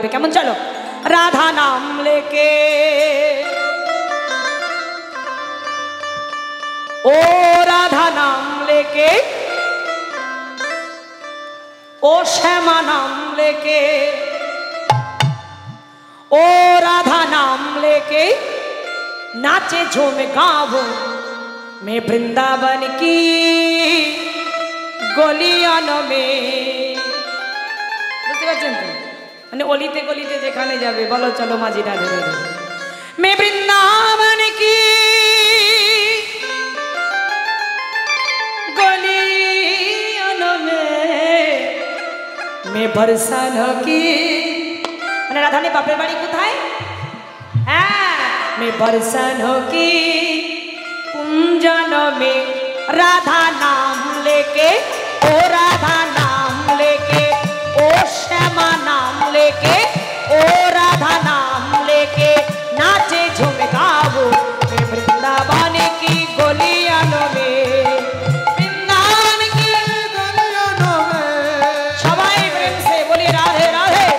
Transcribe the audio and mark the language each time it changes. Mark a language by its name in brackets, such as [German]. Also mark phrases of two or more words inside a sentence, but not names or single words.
[Bangla] কেমন? চলো। [Hindi] राधा नाम लेके ओ राधा नाम लेके, ओ श्यामा नाम लेके, ओ राधा नाम लेके नाचे झूम गावो मैं वृंदावन की गलियां में। [Bangla] বুঝতে পারছেন তো? মানে অলিতে গলিতে যেখানে যাবে বলো চলো মাঝি রাধে রাধে। [Hindi] मैं वृंदावन की गलियां में मैं बरसान की। [Bangla] মানে রাধারানী বাপের বাড়ি কোথায়? হ্যাঁ, [Hindi] मैं बरसान की कुंजन में राधा नाम लेके, ओ राधा नाम लेके, ओ श्यामा नाम लेके, ओ राधा नाम लेके नाचे झूम गावो मैं वृंदावन की गलियां में। वृंदावन की गलियां में सबाई प्रेम से बोली राधे राधे।